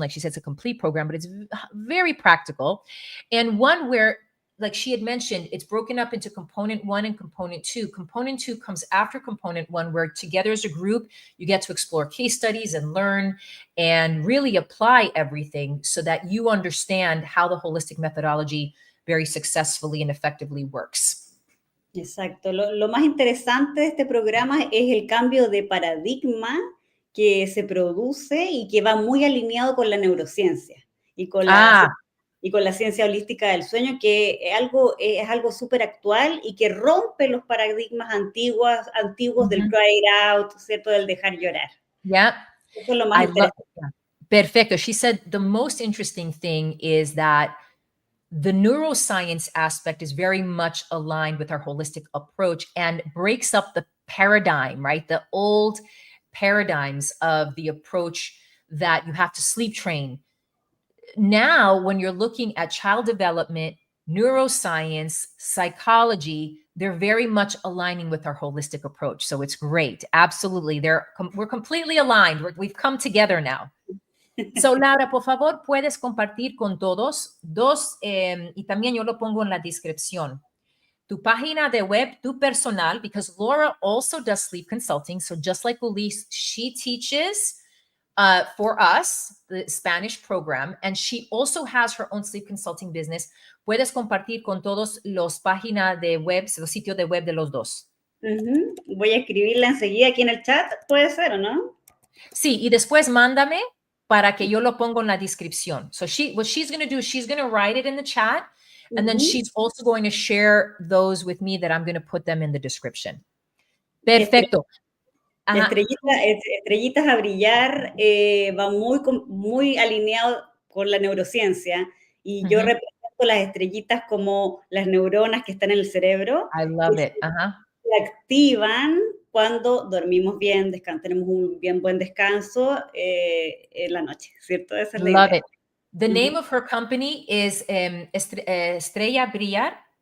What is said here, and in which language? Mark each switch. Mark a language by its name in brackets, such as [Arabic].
[English] Like she said, it's a complete program, but it's very practical. And one where, like she had mentioned, it's broken up into component 1 and component 2. Component 2 comes after component 1, where together as a group, you get to explore case studies and learn and really apply everything so that you understand how the holistic methodology very successfully and effectively works. [Spanish] Exacto. Lo más interesante de este programa es el cambio de paradigma que se produce y que va muy alineado con la neurociencia y con la ciencia holística del sueño, que es algo súper actual y que rompe los paradigmas antiguos del cry it out, ¿cierto? Del dejar llorar. [English] Yeah. [Spanish] Eso es lo más interesante. Perfecto. [English] She said the most interesting thing is that the neuroscience aspect is very much aligned with our holistic approach and breaks up the paradigm, right? The old paradigms of the approach that you have to sleep train. Now, when you're looking at child development, neuroscience, psychology, they're very much aligning with our holistic approach. So it's great. Absolutely. We're completely aligned. We've come together now. [Spanish] So, Laura, por favor, puedes compartir con todos y también yo lo pongo en la descripción. Tu página de web, tu personal, because Laura also does sleep consulting. [English] So just like Elise, she teaches for us, the Spanish program, and she also has her own sleep consulting business. [Spanish] Puedes compartir con todos los páginas de web, los sitios de web de los dos. Voy a escribirla enseguida aquí en el chat, ¿puede ser o no? Sí, y después mándame para que yo lo pongo en la descripción. [English] So what she's going to do, she's going to write it in the chat, and then she's also going to share those with me that I'm going to put them in the description. [Spanish] Perfecto. Estrellitas a brillar va muy alineado con la neurociencia, y yo represento las estrellitas como las neuronas que están en el cerebro. [English] I love it. [Spanish] Se activan cuando dormimos bien, tenemos un buen descanso en la noche, ¿cierto? Esa es la [English] Love [Spanish] idea. [English] it. The name of her company is Estrella Brillar.